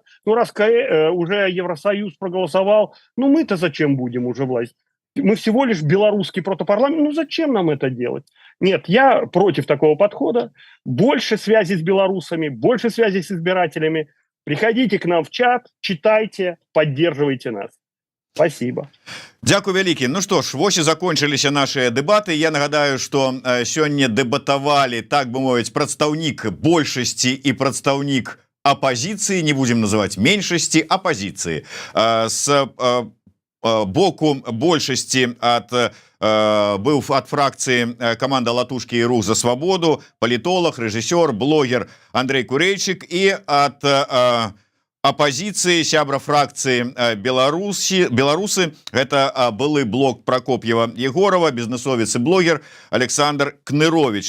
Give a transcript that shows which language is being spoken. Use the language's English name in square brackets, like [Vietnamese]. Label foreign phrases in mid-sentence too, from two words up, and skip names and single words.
[Russian] Ну, раз уже Евросоюз проголосовал, ну мы-то зачем будем уже власть? Мы всего лишь белорусский протопарламент, ну зачем нам это делать? Нет, я против такого подхода. Больше связи с белорусами, больше связи с избирателями. Приходите к нам в чат, читайте, поддерживайте нас. Спасибо. [Belarusian] Дзякуй вялікі. Ну што ж, вось і закончыліся нашыя дэбаты. Я нагадаю, што сёння дэбатавалі, так бы мовіць, прадстаўнік большасці і прадстаўнік апозіцыі, не будзем называць меншасці, апозіцыі. З боку большасці быў ад фракцыі каманда «Латушкі і рух за свабоду», палітолог, рэжысёр, блогер Андрей Курэйчык, і ад апозіцыі сябра фракцыі беларусы гэта былы блок Прокоп'ева Егорова, бізнесовец і блогер Александр Кнырович.